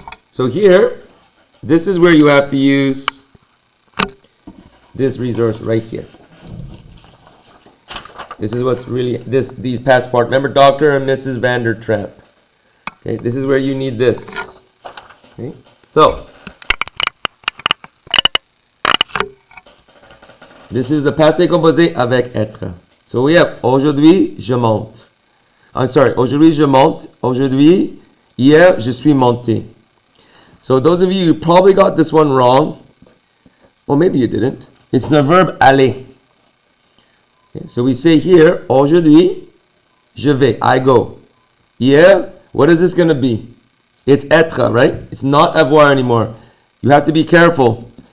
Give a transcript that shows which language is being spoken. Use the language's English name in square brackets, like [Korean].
[English] So here, this is where you have to use this resource right here. This is what's really, these past part. Remember Dr. and Mrs. Vandertramp. Okay, this is where you need this. Okay, so this is the passé composé avec être. So we have [French] aujourd'hui, je monte. [English] I'm sorry, aujourd'hui, je monte. [French] Aujourd'hui, hier, je suis monté. [English] So those of you who probably got this one wrong, well, maybe you didn't. It's the verb aller. Okay, so we say here, [French] aujourd'hui, Je vais. [English] I go. Hier, what is this going to be? It's être, right? It's not avoir anymore. You have to be careful.